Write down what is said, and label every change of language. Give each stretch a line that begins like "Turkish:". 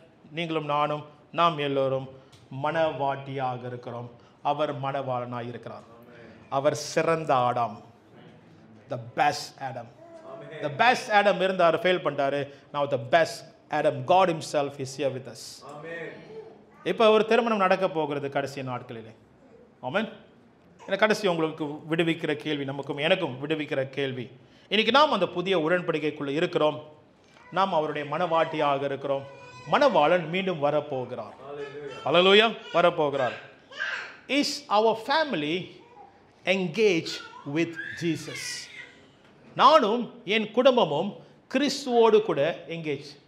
Tamil: நீங்களும் நானும் நாம் எல்லோரும் மணவாட்டியாக இருக்கிறோம். அவர் மணவாளனாக இருக்கிறார். அவர் சிறந்த Adam,
English: the best Adam. The best Adam
Tamil: இருந்தார்,
English: Fail பண்ணிட்டாரு. Now the best Adam, God himself is here with us.
Tamil: இப்போ ஒரு திருமணம் நடக்க போகிறது கடைசி நாட்களிலே. ஆமென். இந்த கடைசி உங்களுக்கு விடுவிக்கிற கேள்வி, நமக்கும் எனக்கும் விடுவிக்கிற கேள்வி. இன்னைக்கு நாம் அந்த புதிய உடன்படிக்கைக்குள்ள இருக்கிறோம். நாம் அவருடைய மணவாட்டியாக இருக்கிறோம். மணவாளன் மீண்டும் வரப்போகிறார். ஹல்லேலூயா. வரப்போகிறார்.
English: Is our family engaged with Jesus?
Tamil: நானும் என் குடும்பமும் கிறிஸ்துவோடு கூட எங்கேஜ்.